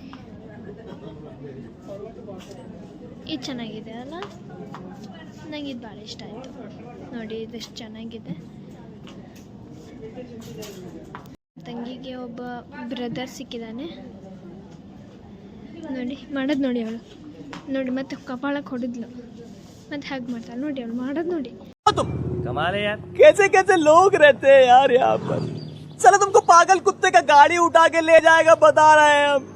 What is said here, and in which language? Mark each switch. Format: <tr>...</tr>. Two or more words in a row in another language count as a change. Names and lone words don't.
<kn>ಇದು ಚೆನ್ನಾಗಿದೆ ಅಲ್ಲ, ನಂಗೆ ಇದು ಭಾಳ ಇಷ್ಟ ಆಯಿತು ನೋಡಿ. ಇದೆಷ್ಟು ಚೆನ್ನಾಗಿದೆ. ತಂಗಿಗೆ ಒಬ್ಬ ಬ್ರದರ್ ಸಿಕ್ಕಿದ್ದಾನೆ ನೋಡಿ. ಮಾಡೋದು ನೋಡಿ ಅವಳು ನೋಡಿ. ಮತ್ತೆ ಕಪಾಳಕ್ಕೆ ಹೊಡೆದ್ಲು, ಮತ್ತೆ ಹಾಗೆ ಮಾಡ್ತಾಳೆ ನೋಡಿ. ಅವಳು ಮಾಡೋದು ನೋಡಿ.</kn> <hi>कमाल है यार, कैसे कैसे लोग रहते हैं यार यहाँ पर। चलो तुमको पागल कुत्ते का गाड़ी उठा के ले जाएगा, बता रहे हैं हम।</hi>